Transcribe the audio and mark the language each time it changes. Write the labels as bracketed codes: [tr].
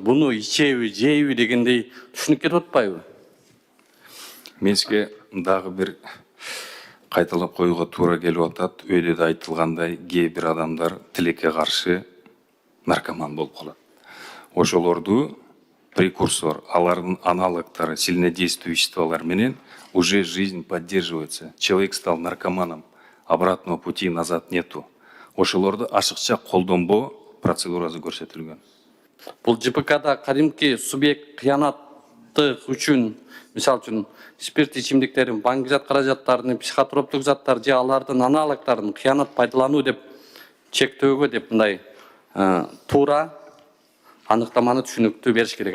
[ky] Буну ичеби, жейби дегендей түшүнүп кетип атпайбы? Мен сизге дагы бир кайталап коюуга туура келип атат. Өйдө да айтылгандай, кээ бир адамдар тилекке каршы наркоман болуп калат. Ошолорду [ru] прекурсор, [ky] алардын аналогтары, [ru] сильнодействующие веществолар менен уже жизнь поддерживается. Человек стал наркоманом, обратного пути назад нету. [ky] Ошолорду ашыкча колдонбоо процедурасы көрсөтүлгөн. Бул ЖПКда кадимки субъект кыянаттык үчүн, мисалы үчүн спирт ичимдиктерин, баңгизат каражаттарын, психотроптук заттар же алардын аналогдорун кыянат пайдалануу деп чектөөгө деп мындай туура аныктаманы түшүнүктүү бериш керек.